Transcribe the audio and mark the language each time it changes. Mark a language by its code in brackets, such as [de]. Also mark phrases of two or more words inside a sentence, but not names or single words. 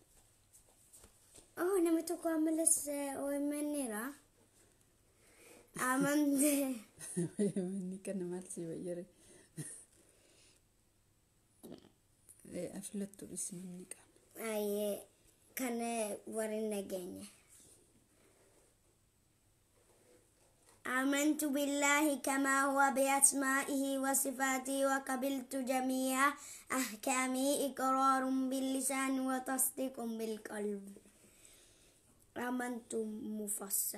[om] Nama tokko ammalas OMN'ira. Amante. Inni kana maal si fayyare? Afilattu bismillah kana. Kana warri nageenye. [ar] آمنت بالله كما هو بأسمائه وصفاته وقبلت جميع أحكامه إقرار باللسان وتصديق بالقلب. آمنت مفصل.